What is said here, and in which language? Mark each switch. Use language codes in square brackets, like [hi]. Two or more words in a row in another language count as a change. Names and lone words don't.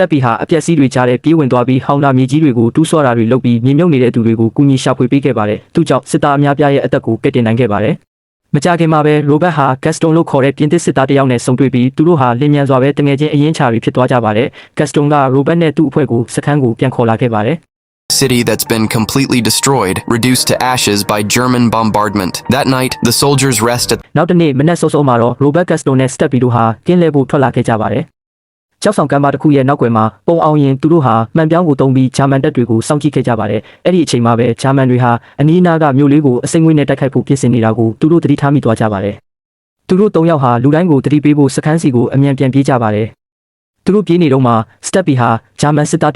[my] တက်ပီဟာအပျက်စီးတွေကြားထဲပြေးဝင်သွားပြီးဟောင်လာမြေကြီးတွေကိုတူးဆော့တာတွေလုပ်ပြီးမြေမြုပ်နေတဲ့သူတွေကိုကူညီရှာဖွေပေးခဲ့ပါတယ်။သူကြောင့်စစ်သားအများပြားရဲ့အသက်ကိုကယ်တင်နိုင်ခဲ့ပါတယ်။မကြခင်မှာပဲရိုဘတ်ဟာဂက်စတွန်လို့ခေါ်တဲ့ပြင်သစ်စစ်သားတစ်ယောက်နဲ့ဆုံတွေ့ပြီးသူတို့ဟာလင်းမြန်စွာပဲတငယ်ချင်းအရင်ချာတွေဖြစ်သွားကြပါတယ်။ဂက်စတွန်ကရိုဘတ်နဲ့သူ့အဖွဲ့ကိုစခန်းကိုပြန်ခေါ်လာခဲ့ပါတယ်။ [en] City that's been completely destroyed, reduced to ashes by German bombardment. That night, the soldiers rest at [my] နောက်တနေ့မနက်စောစောမှာတော့ရိုဘတ်ဂက်စတွန်နဲ့စတက်ပီတို့ဟာကင်းလဲဖို့ထွက်လာခဲ့ကြပါတယ်။ကျောက်ဆောင်ကမ်းပါတစ်ခုရဲ့နောက်ွယ်မှာပုံအောင်ရင်သူတို့ဟာမှန်ပြောင်းကိုတုံးပြီးဂျာမန်တပ်တွေကိုစောင့်ကြည့်ခဲ့ကြပါတယ်။အဲ့ဒီအချိန်မှာပဲဂျာမန်တွေဟာအနီးအနားကမြို့လေးကိုအစိမ့်ငွေနဲ့တိုက်ခိုက်ဖို့ပြင်ဆင်နေတာကိုသူတို့သတိထားမိသွားကြပါတယ်။သူတို့၃ယောက်ဟာလူတိုင်းကိုသတိပေးဖို့စခန်းစီကိုအမြန်ပြန်ပြေးကြပါတယ်။သူတို့ပြေးနေတော့မှစတက်ပီဟာဂျာမန်စစ်သားတ